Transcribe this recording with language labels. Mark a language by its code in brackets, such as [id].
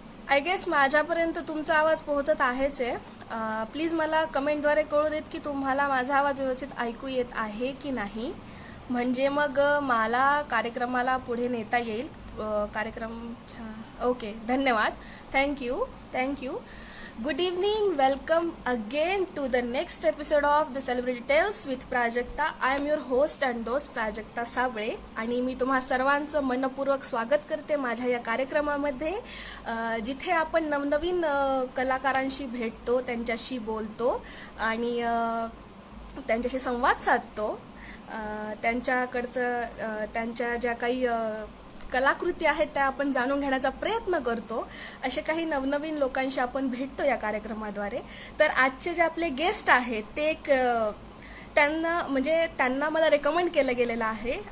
[en] I guess [mr] माझ्यापर्यंत तुमचा आवाज पोहोचत आहेच आहे. प्लीज मला कमेंटद्वारे कळू देत की तुम्हाला माझा आवाज व्यवस्थित ऐकू येत आहे की नाही, म्हणजे मग मला कार्यक्रमाला पुढे नेता येईल. कार्यक्रम छान. ओके, धन्यवाद. Thank you. [en] Good evening, welcome again to the next episode of the Celebrity Tales with Prajakta. I am your host and host [mr] Prajakta Sable आणि मी तुम्हा सर्वांचं मनपूर्वक स्वागत करते माझ्या या कार्यक्रमामध्ये, जिथे आपण नवनवीन कलाकारांशी भेटतो, त्यांच्याशी बोलतो आणि त्यांच्याशी संवाद साधतो. त्यांच्या ज्या काही कलाकृती आहेत त्या आपण जाणून घेण्याचा प्रयत्न करतो. असे काही नवनवीन लोकांशी आपण भेटतो या कार्यक्रमाद्वारे. तर आजचे जे आपले गेस्ट आहेत ते त्यांना मला रेकमेंड केलं गेलेलं आहे.